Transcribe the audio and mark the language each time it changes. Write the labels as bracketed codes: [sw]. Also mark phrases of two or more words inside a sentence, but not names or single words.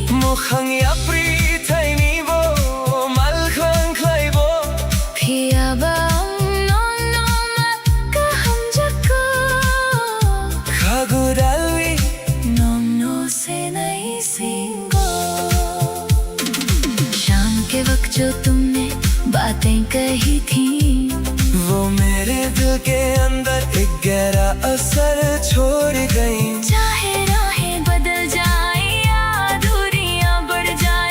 [trp] khang ya pri thai ni bo mal khang khlai bo Phia ba non non ma ka ham jako khagudalwi non no se nahi singo [hi] शाम के वक्त जो तुमने बातें कही थी वो मेरे दिल के अंदर एक गहरा असर छोड़ गई चाहे राहें बदल जाए या दूरियां बढ़ जाए